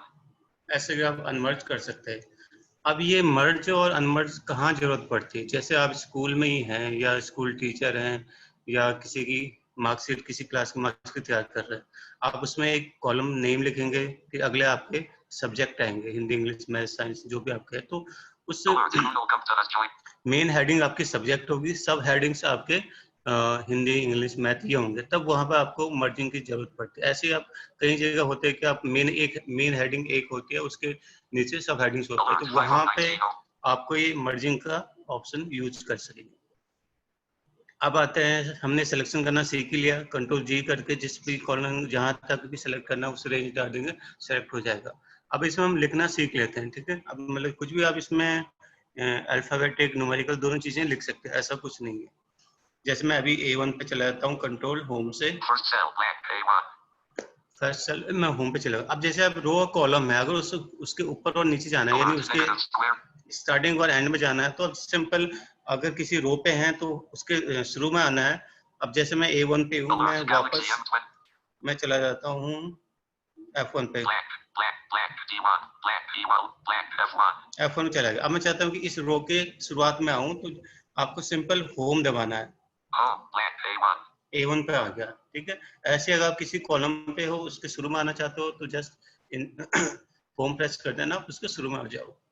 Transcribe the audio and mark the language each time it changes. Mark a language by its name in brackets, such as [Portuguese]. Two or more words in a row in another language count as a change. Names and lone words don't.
[Hindi] ऐसे भी आप अनमर्ज कर सकते हैं। अब ये मर्ज और अनमर्ज कहाँ जरूरत पड़ती है, जैसे आप स्कूल में ही हैं या [English] school teacher [Hindi] हैं या किसी की मार्कशीट, किसी क्लास की मार्कशीट तैयार कर रहे हैं, आप उसमें एक [English] column name [Hindi] लिखेंगे, फिर अगले आपके सब्जेक्ट आएंगे, हिंदी [English] English Math Science [Hindi] जो भी आपके हैं, तो उस [English] Alert. Google Gupta has joined. main heading [Hindi] आपकी सब्जेक्ट होगी, [English] sub headings [Hindi] आपके हिंदी [English] English Math [Hindi] ये होंगे, तब वहां पर आपको मर्जिंग की जरूरत पड़ती है। ऐसे ही आप कई जगह होते हैं कि आप [English] main heading [Hindi] एक होती है, उसके नीचे [English] sub headings [Hindi] होते हैं, [English] Alert. [Hindi] तो वहां पे 5090. आपको ये मर्जिंग का [English] option use [Hindi] कर सकेंगे। अब आते हैं, हमने सिलेक्शन करना सीख ही लिया। [English] Control G [Hindi] करके जिस भी कॉलम जहां तक भी सिलेक्ट करना उस रेंज डाल देंगे, सेलेक्ट हो जाएगा। अब इसमें हम लिखना सीख लेते हैं, ठीक है। अब मतलब कुछ भी आप इसमें [English] alphabetic numerical [Hindi] दोनों चीजें लिख सकते हैं, ऐसा कुछ नहीं है। जैसे मैं अभी A1 पे चला जाता हूँ [English] Control Home [Hindi] से, [English] First cell blank A1. first cell [Hindi] मैं होम पे चला गया। अब जैसे अब रो और कॉलम है, अगर उसके ऊपर और नीचे जाना है, यानी [English] Alert. [Hindi] उसके [English] Negative square. [Hindi] स्टार्टिंग और एंड में जाना है, तो अब सिंपल, अगर किसी रो पे हैं तो उसके शुरू में आना है। अब जैसे मैं A1 पे हूँ, मैं [English] Alert. Galaxy [Hindi] वापस M20. मैं चला जाता हूँ F1 पे, [English] Blank. Blank. Blank D1. Blank E1. Blank F1. [Hindi] F1 में चला गया। अब मैं चाहता हूँ कि इस रो के शुरुआत में आऊँ, तो आपको [English] simple home [Hindi] दबाना है, [English] Home. Blank A1. [Hindi] A1 पे आ गया, ठीक है। ऐसे अगर आप किसी कॉलम पे हो, उसके शुरू में आना चाहते हो, तो [English] just home press [Hindi] कर देना, आप उसके शुरू में आ जाओ।